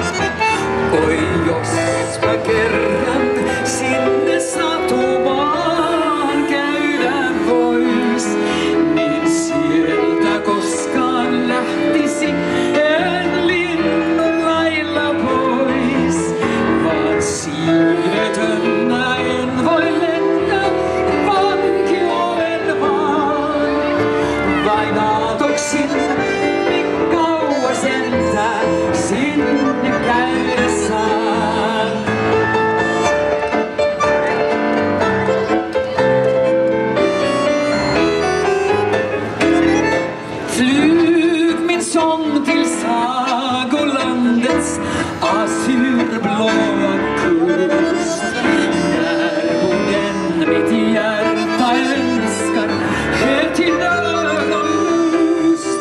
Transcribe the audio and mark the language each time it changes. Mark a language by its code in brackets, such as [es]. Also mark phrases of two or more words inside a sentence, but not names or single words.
[fi] Oi jospa kerran sinne satumaan käydä vois, niin sieltä koskaan lähtisi en linnun lailla pois, vaan siivetönä en voi lentää, vanki olen vaan. Vain aatoksin niin kauas entää sinne käydä saan. [sv] Flyg min sång till sagolandets azurblåa kust, där hon mitt hjärta önskar är till död och lust.